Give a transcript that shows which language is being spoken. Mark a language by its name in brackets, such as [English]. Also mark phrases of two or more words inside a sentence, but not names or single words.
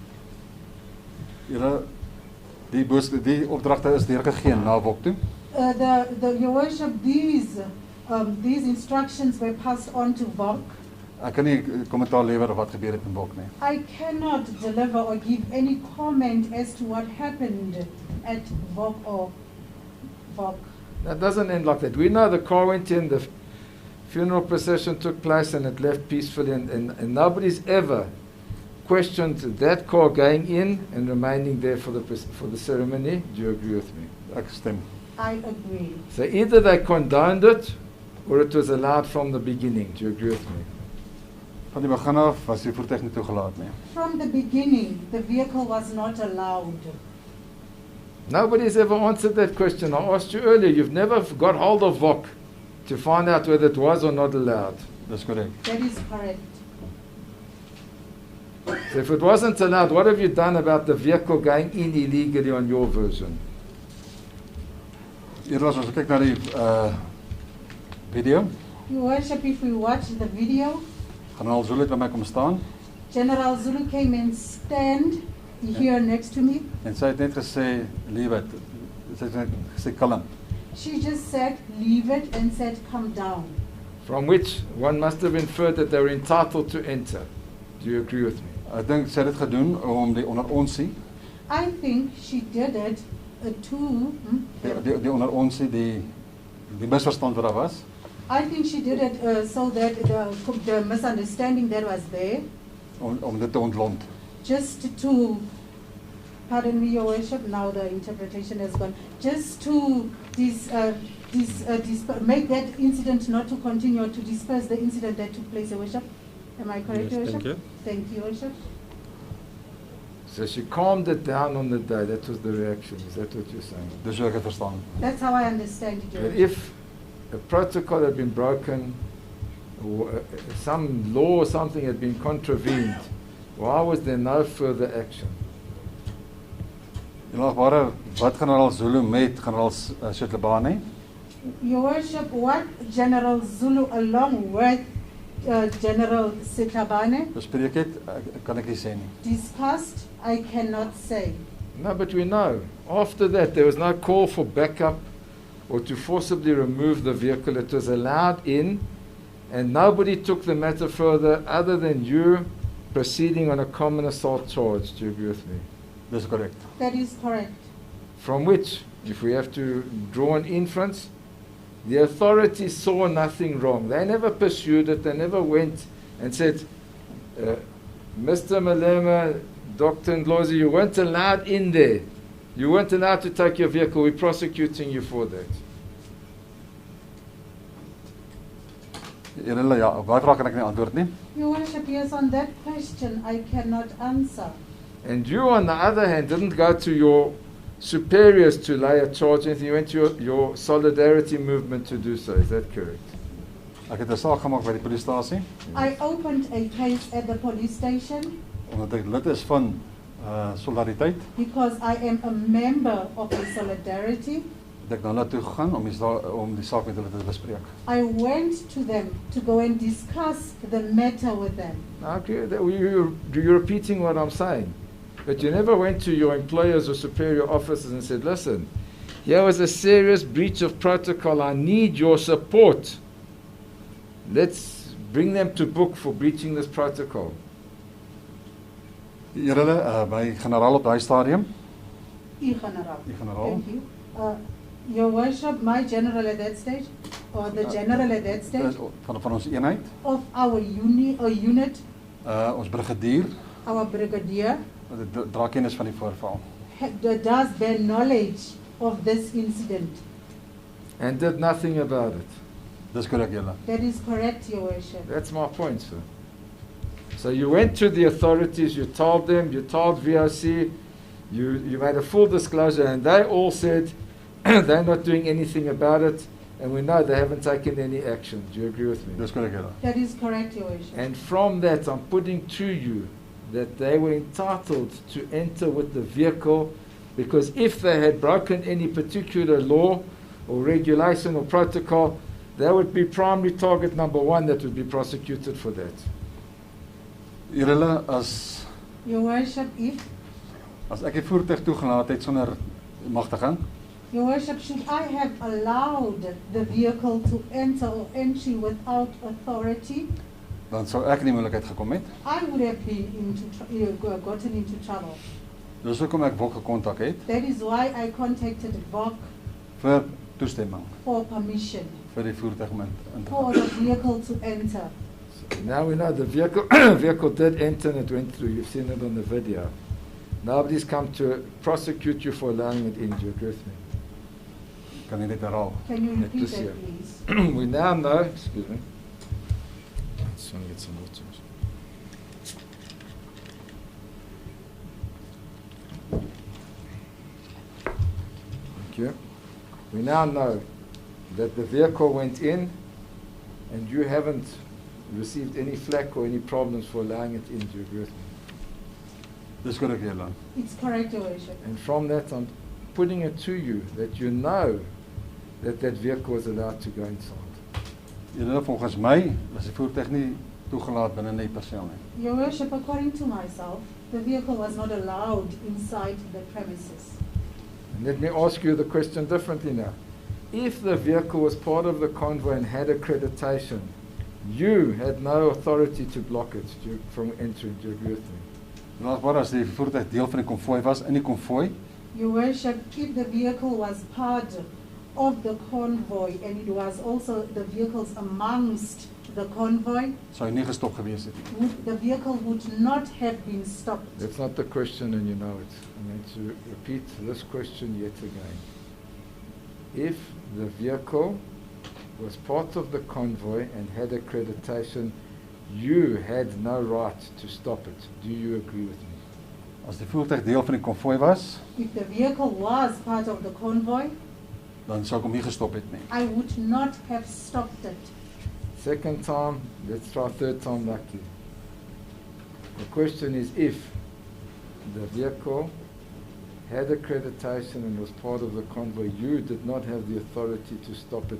[Afrikaans] Julle die opdragte is deurgegee na Wok toe. [English] Your Worship, these instructions were passed on to VOC. [Afrikaans] Ek kan nie kommentaar lewer op wat gebeur het in Wok nie. [English] I cannot deliver or give any comment as to what happened at VOC or VOC. That doesn't end like that. We know the car went in, the funeral procession took place, and it left peacefully, and nobody's ever questioned that car going in and remaining there for the ceremony. Do you agree with me? [Afrikaans] Ek stem. [English] I agree. So either they condoned it or it was allowed from the beginning. Do you agree with me? [Afrikaans] Van die begin af was die voertuig nie toegelaat nie. [English] From the beginning, the vehicle was not allowed. Nobody's ever answered that question. I asked you earlier, you've never got hold of VOC to find out whether it was or not allowed. [Afrikaans] Dis korrek. [English] That is correct. So if it wasn't allowed, what have you done about the vehicle going in illegally on your version? [Afrikaans] Eerder as ons kyk na die video, [English] Your Worship, if we watch the video, [Afrikaans] Generaal Zulu het by my kom staan [English] General Zulu came and stand here next to me. [Afrikaans] en sy het net gesê, [English] leave it. [Afrikaans] Sy het net gesê, kalm. [English] She just said, leave it, and said, come down. From which one must have inferred that they were entitled to enter. Do you agree with me? [Afrikaans] Ek dink sy het dit gedoen om die onder onsie, [English] I think she did it to... [Afrikaans] die onder onsie, die misverstand wat daar was, [English] I think she did it so that the misunderstanding that was there, [Afrikaans] om dit te ontlont. [English] just to, pardon me, Your Worship, now the interpretation has gone, just to make that incident not to continue, to disperse the incident that took place, Your Worship. Am I correct, Yes, Your thank Worship? you. Thank you, Your Worship. So she calmed it down on the day. That was the reaction. Is that what you're saying? [Afrikaans] Dis hoe ek het verstaan. [English] That's how I understand it, Your But Worship. if a protocol had been broken, or some law or something had been contravened, why was there no further action? [Afrikaans] Julius, wat Generaal Zulu met Generaal Setlebane? [English] Your Worship, what General Zulu along with General Setlebane [Afrikaans] Bespreek het, kan ek nie sê nie. [English] discussed, I cannot say. No, but we know. After that, there was no call for backup or to forcibly remove the vehicle. It was allowed in, and nobody took the matter further other than you proceeding on a common assault charge. Do you agree with me? [Afrikaans] Dis korrek. [English] That is correct. From which, if we have to draw an inference, the authorities saw nothing wrong. They never pursued it. They never went and said, Mr. Malema, Dr. Ndlozi, you weren't allowed in there. You weren't allowed to take your vehicle. We're prosecuting you for that. [Afrikaans] Ja, op daai vraag kan ek nie antwoord nie. [English] Your Worship, yes, on that question, I cannot answer. And you, on the other hand, didn't go to your superiors to lay a charge. Anything. You went to your solidarity movement to do so. Is that correct? [Afrikaans] Ek het 'n saak gemaak by die polisiestasie [English] I opened a case at the police station [Afrikaans] omdat ek lid is van Solidariteit. [English] because I am a member of the Solidarity. [Afrikaans] Het ek na toe gegaan om die saak met hulle te bespreek. [English] I went to them to go and discuss the matter with them. Okay, you're repeating what I'm saying. But you never went to your employers or superior officers and said, listen, here was a serious breach of protocol. I need your support. Let's bring them to book for breaching this protocol. [Afrikaans] Julle, my generaal op daai stadium, [English] General. [Afrikaans] die generaal, [English] Thank you. Your Worship, my general at that stage, or the general at that stage, [Afrikaans] van ons eenheid, [English] of our unit, [Afrikaans] ons brigadier, [English] our brigadier, [Afrikaans] dra kennis van die voorval. [English] does bear knowledge of this incident. And did nothing about it. [Afrikaans] Dis korrek julle. [English] That is correct, Your Worship. That's my point, sir. So you went to the authorities, you told them, you told VOC, you made a full disclosure, and they all said they're not doing anything about it, and we know they haven't taken any action. Do you agree with me? [Afrikaans] Dis korrek julle. [English] That is correct, Your Worship. And from that, I'm putting to you that they were entitled to enter with the vehicle, because if they had broken any particular law or regulation or protocol, they would be primary target number one that would be prosecuted for that. [Afrikaans] Julle, as [English] Your Worship, if, [Afrikaans] ek die voertuig toegelaat het sonder magtiging, [English] Your Worship, should I have allowed the vehicle to enter or entry without authority, [Afrikaans] dan sou ek in die moeilikheid gekom het. [English] I would have been gotten into trouble. [Afrikaans] Dis hoekom ek VOC gekontak het [English] That is why I contacted VOC [Afrikaans] vir toestemming [English] for permission [Afrikaans] vir die voertuig om in te [English] for [Afrikaans] gaan. [English] the vehicle to enter. Now we know the vehicle vehicle did enter and it went through. You've seen it on the video. Nobody's come to prosecute you for allowing it in. Do you agree with me? [Afrikaans] Kan jy net herhaal? [English] Can you repeat This that, year. please? We now know, excuse me. Just want to get some water. Thank you. We now know that the vehicle went in and you haven't received any flack or any problems for allowing it in. Do you agree with me? [Afrikaans] Dis korrek, Heer Land. [English] It's correct, Your Worship. And from that, I'm putting it to you that you know that that vehicle was allowed to go inside. [Afrikaans] Volgens my was die voertuig nie toegelaat binne die perseel nie. [English] Your Worship, according to myself, the vehicle was not allowed inside the premises. And let me ask you the question differently now. If the vehicle was part of the convoy and had accreditation, you had no authority to block it from entering. Do you agree with me? [Afrikaans] Laasbaar as die voertuig deel van die konvooi was, in die konvooi, [English] Your Worship, if the vehicle was part of the convoy and it was also the vehicles amongst the convoy, [Afrikaans] sou hy nie gestop gewees het nie. [English] the vehicle would not have been stopped. That's not the question, and you know it. I'm going to repeat this question yet again. If the vehicle was part of the convoy and had accreditation, you had no right to stop it. Do you agree with me? [Afrikaans] As die voertuig deel van die konvooi was, [English] If the vehicle was part of the convoy, [Afrikaans] dan sou ek hom nie gestop het nie. [English] I would not have stopped it. Second time, let's try third time lucky. The question is if the vehicle had accreditation and was part of the convoy, you did not have the authority to stop it.